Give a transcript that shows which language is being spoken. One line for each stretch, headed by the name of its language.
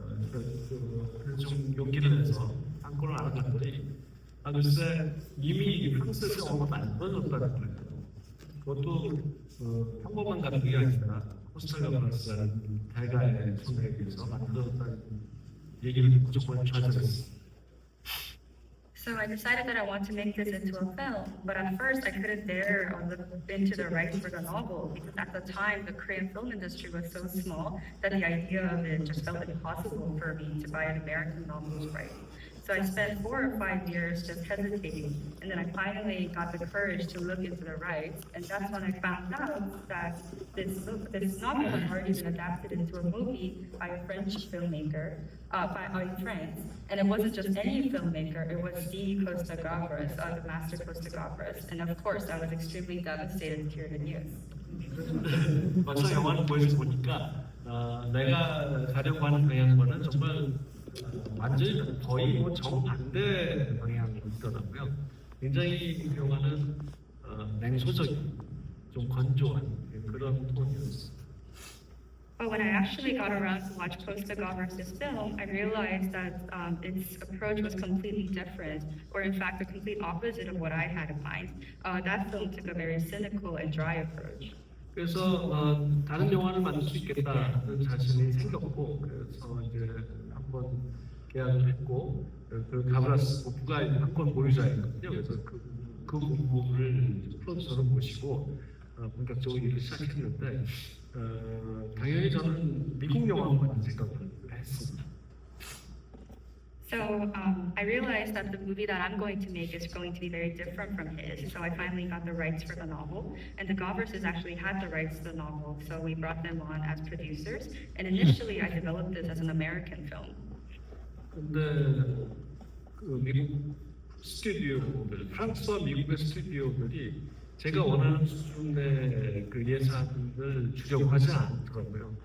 Korean: 그래서 좀 용기를 내서 한 권을 알아봤더니 글쎄 이미 프랑스에서 영화가 만들어졌다는 거예요. 그것도 평범한 감독이 아니라 코스탈 가브라스라는 대가의 손에 의해서 만들어졌다는 얘기를 듣고 정말 좌절했어요.
English: So I decided that I want to make this into a film, but at first I couldn't dare look into the rights for the novel because at the time the Korean film industry was so small that the idea of it just felt impossible for me to buy an American novel's rights. So I spent 4 or 5 years just hesitating, and then I finally got the courage to look into the rights, and that's when I found out that this novel had already been adapted into a movie by a French filmmaker in France, and it wasn't just any filmmaker, it was D. Costa-Gavras, the master Costa-Gavras, and of course I was extremely devastated to hear the news.
Korean: 막상 영화를 보여서 보니까 내가 가려고 하는 방향과는 정말 완전히 거의 뭐 정반대 방향이 있더라고요. 굉장히 이 영화는 냉소적인, 좀 건조한 그런 톤이었어요.
English: But when I actually got around to watch Costa-Gavras' film, I realized that its approach was completely different, or in fact the complete opposite of what I had in mind. That film took a very cynical and dry approach.
Korean: 그래서 다른 영화를 만들 수 있겠다는 자신이 생겼고, 그래서 이제 한번 계약을 했고, 그 가브라스 부부가 한 권 보유자였거든요. 그래서 그 부부를 프로듀서로 모시고 본격적으로 일을 시작했는데, 당연히 저는 미국 영화만 생각을 했습니다.
English: So I realized that the movie that I'm going to make is going to be very different from his. So I finally got the rights for the novel, and the Gavrses actually had the rights to the novel, so we brought them on as producers. And initially, I developed this as an American film.
Korean: 근데 그 미국 스튜디오들, 프랑스와 미국의 스튜디오들이 제가 원하는 수준의 그 예산을 주려고 하지 않더라고요.